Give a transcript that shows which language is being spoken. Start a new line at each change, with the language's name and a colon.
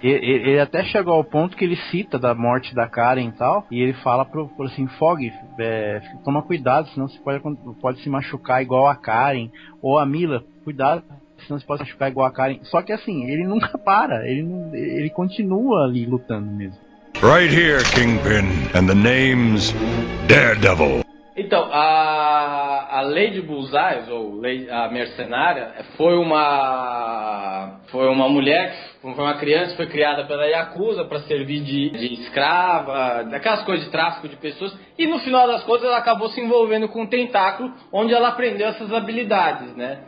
Portuguese: Ele até chegou ao ponto que ele cita da morte da Karen e tal. E ele fala assim, Fog, toma cuidado, senão você pode se machucar igual a Karen, ou a Mila, cuidado, senão você pode machucar igual a Karen. Só que assim, ele nunca para, ele continua ali lutando mesmo.
English: Right here, Kingpin, and the name's Daredevil.
Portuguese: Então, a Lady Bullseye, ou a mercenária, foi uma mulher, foi uma criança que foi criada pela Yakuza para servir de escrava, daquelas coisas de tráfico de pessoas, e no final das contas ela acabou se envolvendo com um tentáculo, onde ela aprendeu essas habilidades, né?